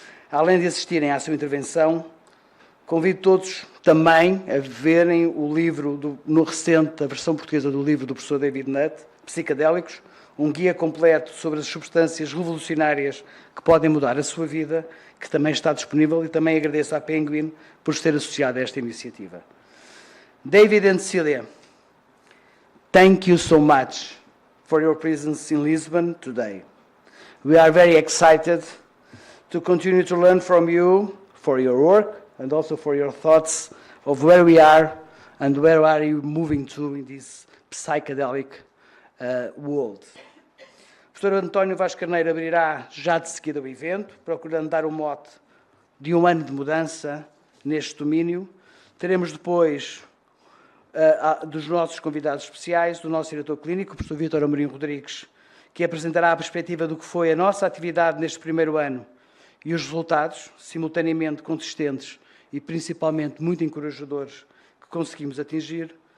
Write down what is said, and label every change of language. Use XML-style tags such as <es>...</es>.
<pt>Além de assistirem à sua intervenção, convido todos também a verem o livro, a versão portuguesa do livro do professor David Nutt, Psicodélicos, um guia completo sobre as substâncias revolucionárias que podem mudar a sua vida, que também está disponível, e também agradeço à Penguin por se ter associado a esta iniciativa.</pt> <en>David and Celia, thank you so much for your presence in Lisbon today. We are very excited to continue to learn from you for your work and also for your thoughts of where we are and where are you moving to in this psychedelic world.</en> <pt>O professor António Vaz Carneiro abrirá já de seguida o evento, procurando dar o mote de um ano de mudança neste domínio. Teremos depois dos nossos convidados especiais, do nosso diretor clínico, o professor Vítor Amorim Rodrigues, que apresentará a perspectiva do que foi a nossa atividade neste primeiro ano e os resultados, simultaneamente consistentes e principalmente muito encorajadores, que conseguimos atingir.</pt>